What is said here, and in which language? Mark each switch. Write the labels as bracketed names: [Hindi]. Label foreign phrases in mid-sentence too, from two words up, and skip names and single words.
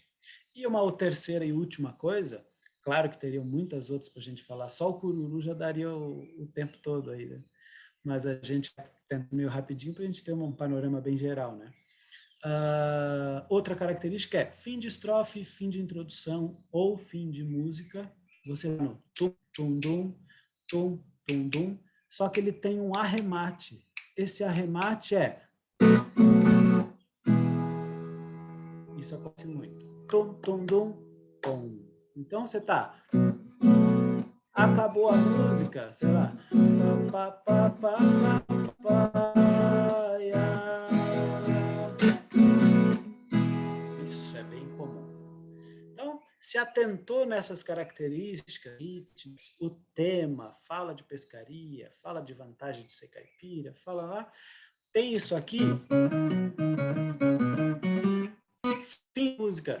[Portuguese] E uma terceira e última coisa, claro que teriam muitas outras para a gente falar, só o cururu já daria o tempo todo aí, né? Mas a gente tenta meio rapidinho para a gente ter um panorama bem geral, né? Outra característica é fim de estrofe, fim de introdução ou fim de música, você no tum, tum, dum, tum, tum, dum, só que ele tem um arremate. Esse arremate isso acontece muito. Tum, tum, dum, tum. Então você tá... Acabou a música, sei lá. Pá, pá, pá, pá, pá, pá, isso é bem comum. Então, se atentou nessas características, ritmos, o tema, fala de pescaria, fala de vantagem de ser caipira, fala lá, tem isso aqui, fim de música.